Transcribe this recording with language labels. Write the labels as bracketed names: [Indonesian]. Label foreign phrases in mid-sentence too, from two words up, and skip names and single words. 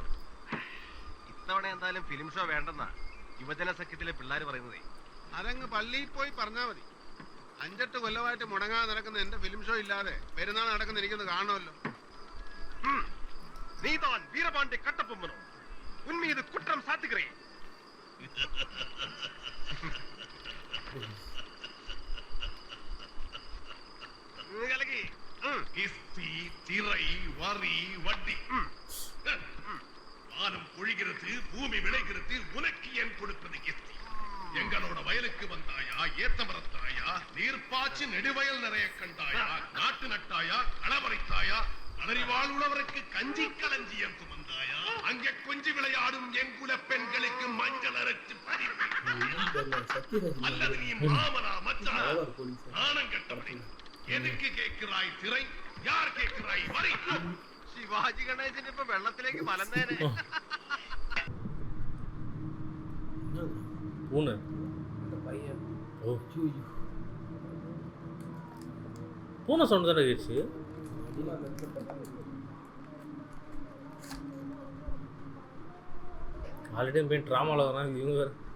[Malayalam] ഇത്തവണ എന്തായാലും ഫിലിം ഷോ വേണ്ടെന്നാ യുവജന സഖ്യത്തിലെ പിള്ളേർ പറയുന്നതേ. അതങ്ങ് പള്ളിയിൽ പോയി പറഞ്ഞാ മതി. 5-8 കൊല്ലമായിട്ട് മുടങ്ങാതെ നടക്കുന്ന എന്റെ ഫിലിം ഷോ ഇല്ലാതെ പെരുന്നാൾ നടക്കുന്ന എനിക്കൊന്ന് കാണുമല്ലോ. [Tamil] நீதான் வீரபாண்டிய கட்டப்பொம்மனோ உன்மீத் குற்றம் சாதிக்கறே. வானம் பொழிகிறது, பூமி விளைகிறது, உனக்கு என் கொடுப்பது கிஸ்தி. எங்களோட வயலுக்கு வந்தாயா, ஏத்த மரத்தாயா, நீர் பாய்ச்சி நெடுவயல் நிறைய கண்டாயா, நாட்டு நட்டாயா, களவரைத்தாயா, அலறி வாழ்வுள்ளவருக்கு கஞ்சி களஞ்சியம் சுமந்தாயா, அங்கே கொஞ்சி விளையாடும் என் குல பெண்களுக்கு மஞ்சள் அரைச்சு அல்லது நீ மாமனா மச்சானா நாணம் கட்டபடி எதுக்கு கேட்கிறாய் திரை, யார் கேட்கிறாய் வரி? [Malayalam] ശിവാജി ഗണേശൻ ഇപ്പൊ വെള്ളത്തിലേക്ക് മലന്നേനെ. [Tamil] பூனை பையன் ஓ பூனை சவுண்ட் தானே கேச்சு. ஆல்ரெடி போய் ட்ராமாவில் வரான் இவங்க வேறு.